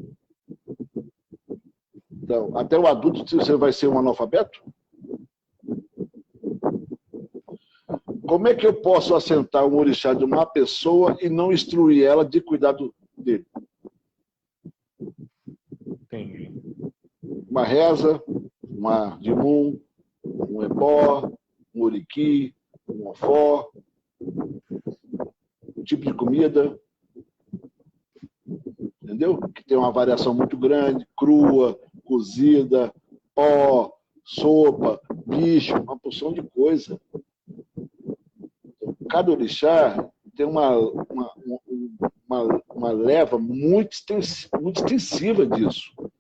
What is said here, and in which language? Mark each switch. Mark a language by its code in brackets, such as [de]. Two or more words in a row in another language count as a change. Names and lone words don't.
[pt] Então, até o adulto você vai ser um analfabeto? Como é que eu posso assentar um orixá de uma pessoa e não instruir ela de cuidado dele? Entendi. Uma reza, uma dimum, um ebó, um oriqui, um ofó, um tipo de comida, entendeu? Que tem uma variação muito grande, crua, cozida, pó, sopa, bicho, uma porção de coisa. Cada orixá tem uma leva muito extensiva disso.